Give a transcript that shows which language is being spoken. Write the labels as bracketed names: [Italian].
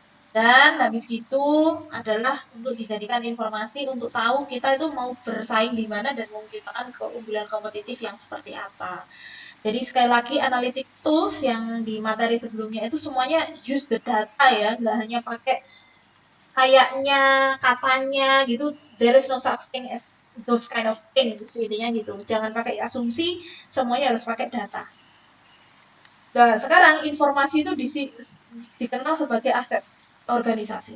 [Indonesian] Dan habis gitu adalah untuk dijadikan informasi untuk tahu kita itu mau bersaing di mana dan menciptakan keunggulan kompetitif yang seperti apa. Jadi sekali lagi analytic tools yang di materi sebelumnya itu semuanya [English] use the data [Indonesian] ya, nggak hanya pakai kayaknya, katanya gitu. [English] There is no such thing as those kind of things, [Indonesian] intinya gitu. Jangan pakai asumsi, semuanya harus pakai data. Nah, sekarang informasi itu dikenal sebagai aset organisasi.